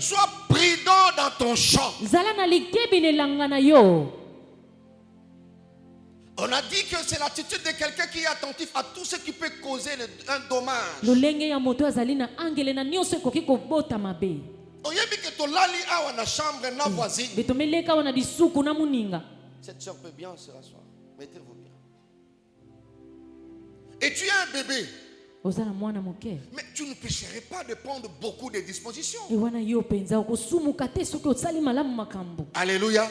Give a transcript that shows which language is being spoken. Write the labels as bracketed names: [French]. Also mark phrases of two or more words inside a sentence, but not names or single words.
[French] Sois prudent dans ton champ. On a dit que c'est l'attitude de quelqu'un qui est attentif à tout ce qui peut causer un dommage. [Lingala] Oyebi que tolali awa na chambre na voisine. [French] Cette soeur peut bien se rasseoir. Mettez-vous bien. Et tu es un bébé. Mais tu ne pécherais pas de prendre beaucoup de dispositions. Alléluia.